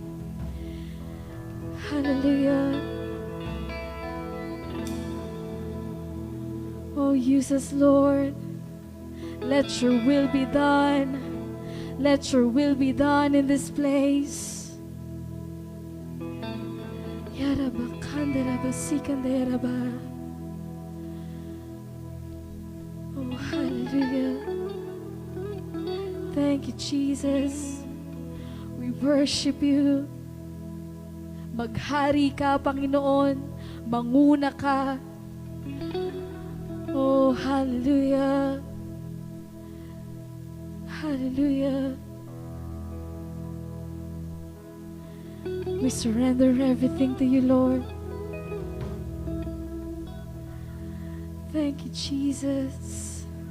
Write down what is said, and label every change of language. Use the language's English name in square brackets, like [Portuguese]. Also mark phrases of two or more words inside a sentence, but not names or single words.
[English] Hallelujah. Oh, use us, Lord. Let your will be done. Let your will be done in this place. Yaraba kandaraba sikandaraba. Oh, hallelujah. Thank you, Jesus. We worship you. [Filipino] Maghari ka, Panginoon. Manguna ka. [English] Oh, hallelujah. Hallelujah. We surrender everything to you, Lord. Thank you, Jesus.